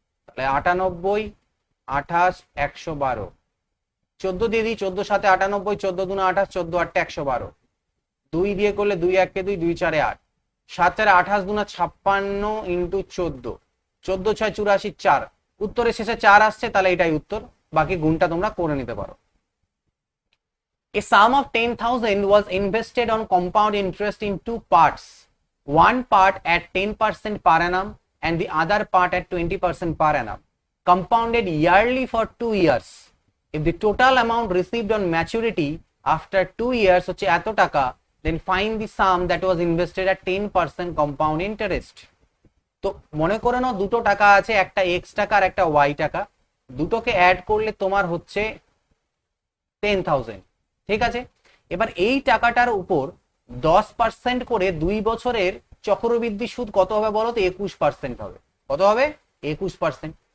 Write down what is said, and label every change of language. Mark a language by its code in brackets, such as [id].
[bn] তাহলে 98, 28, 112, 14 দিয়ে দিই, 14 7 98, 14 2 28, 14 8 112, 2 দিয়ে করলে 2 1 2, 2 4 8, 7 4 28 2 56 ইন্টু 14, 14 6 84 4। উত্তরের শেষে 4 আসছে, তাহলে এটাই উত্তর। বাকি গুণটা তোমরা করে নিতে পারো। [en] A sum of 10,000 was invested on compound interest in two parts. One part at 10% per annum and the other part at 20% per annum, compounded yearly for 2 years. If the total amount received on maturity after 2 years [bn] হচ্ছে এত টাকা, [en] then find the sum that was invested at 10% compound interest. [bn] তো মনে করে নাও দুটো টাকা আছে, একটা x টাকা আর একটা y টাকা। দুটোকে অ্যাড করলে তোমার হচ্ছে 10,000, ঠিক আছে? এবার এই টাকাটার উপর 10% করে 2 বছরের চক্রবৃদ্ধি সুদ কত হবে বলো তো? 21% হবে। কত হবে? 21%।